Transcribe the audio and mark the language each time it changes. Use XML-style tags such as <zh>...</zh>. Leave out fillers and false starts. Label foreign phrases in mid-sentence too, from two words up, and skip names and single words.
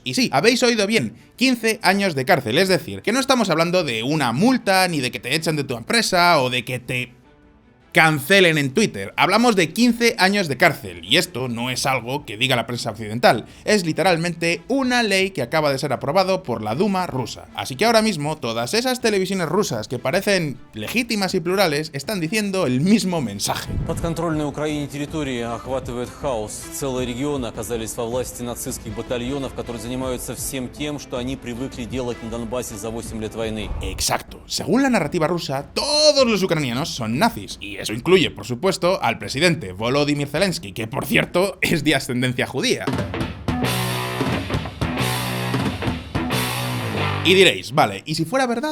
<es>Y sí, habéis oído bien, 15 años de cárcel, es decir, que no estamos hablando de una multa, ni de que te echen de tu empresa, o de que te cancelen en Twitter. Hablamos de 15 años de cárcel, y esto no es algo que diga la prensa occidental, es literalmente una ley que acaba de ser aprobado por la Duma rusa. Así que ahora mismo todas esas televisiones rusas que parecen legítimas y plurales están diciendo el mismo mensaje.</es> <ru>Подконтрольные Украине территории охватывает хаос. Целые регионы оказались во власти нацистских батальонов, которые занимаются всем тем, что они привыкли делать на Донбассе за 8 лет войны.</ru> <es>Exacto. Según la narrativa rusa, todos los ucranianos son nazis, y eso incluye, por supuesto, al presidente Volodymyr Zelensky, que por cierto es de ascendencia judía. Y diréis, vale, ¿y si fuera verdad?</es>